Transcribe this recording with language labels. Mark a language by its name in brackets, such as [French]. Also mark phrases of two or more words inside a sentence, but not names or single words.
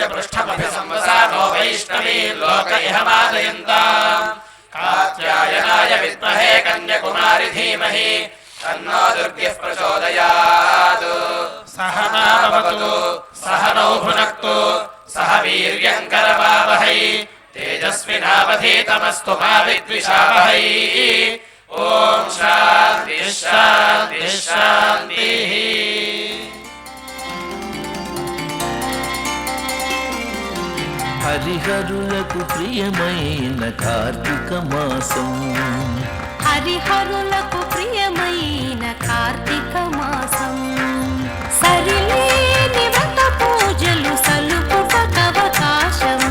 [Sanskrit] पृष्ठमभिसंवसानो वैष्णवी लोक इह मादयन्ताम् कात्यायनाय विद्महे कन्याकुमारि धीमहि तन्नो दुर्गिः प्रचोदयात् सह भवतु सह नौ भुनक्तु सह वीर्यम् करवावहै तेजस्विनावधीतमस्तु मा विद्विषावहै ॐ शान्तिः शान्तिः शान्तिः [Telugu] హరిహరులకు ప్రియమైన కార్తీక మాసం హరిహరులకు ప్రియమైన కార్తీక మాసం సరిలేని వ్రత పూజలు సలుపుటకవకాశం